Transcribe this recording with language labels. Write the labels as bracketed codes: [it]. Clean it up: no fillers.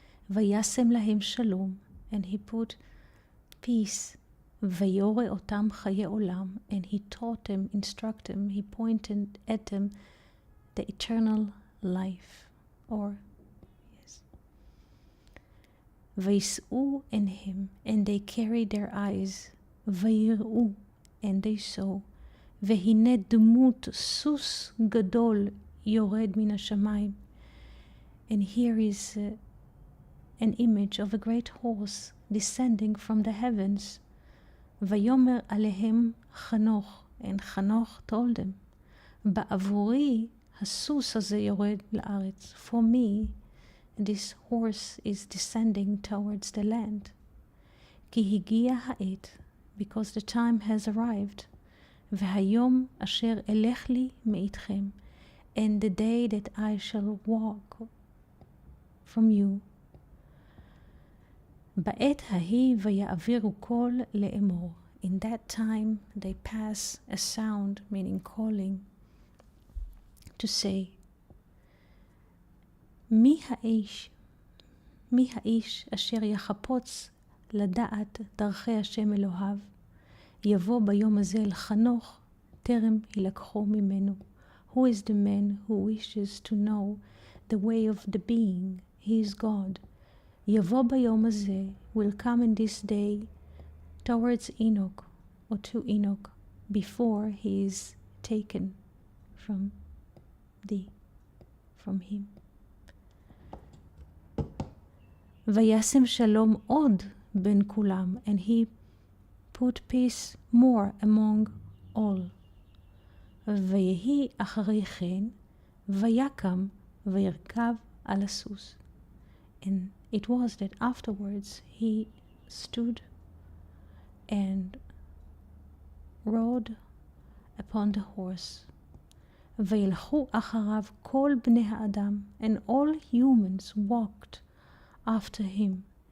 [he] וישם להם שלום, [en] and he put peace. [he] ויורא אותם חיי עולם, [en] and he taught them, instructed them, he pointed at them the eternal life, or yes. [he] ויסעו עיניהם, [en] and they carried their eyes, [he] ויראו, [en] and they saw, [he] והנה דמות סוס גדול יורד מן השמיים. [en] And here is an image of a great horse descending from the heavens. [he] ויאמר עליהם חנוך, [en] and חנוך told them, [he] בעבורי הסוס הזה יורד לארץ. [en] For me, this horse is descending towards the land. [he] כי הגיע העת, [en] because the time has arrived, [he] והיום אשר אלך לי מאיתכם, [en] and the day that I shall walk from you. [he] בעת ההיא ויעבירו קול לאמור. [en] In that time they pass a sound, meaning calling, to say, [he] מי האיש אשר יחפוץ לדעת דרכי השם אלוהיו, יבוא ביום הזה אל חנוך, טרם ילקחו ממנו. [en] Who is the man who wishes to know the way of the being? He is God. [he] יבוא ביום הזה, [en] will come in this day towards Enoch, or to Enoch, before he is taken from him. [he] וישם שלום עוד בין כולם, [en] and he put peace more among all. [he] ויהי אחרי כן, ויקם וירכב על הסוס. [en] And it was that afterwards he stood and rode upon the horse. [he] וילכו אחריו כל בני האדם, [en] and all humans walked after him.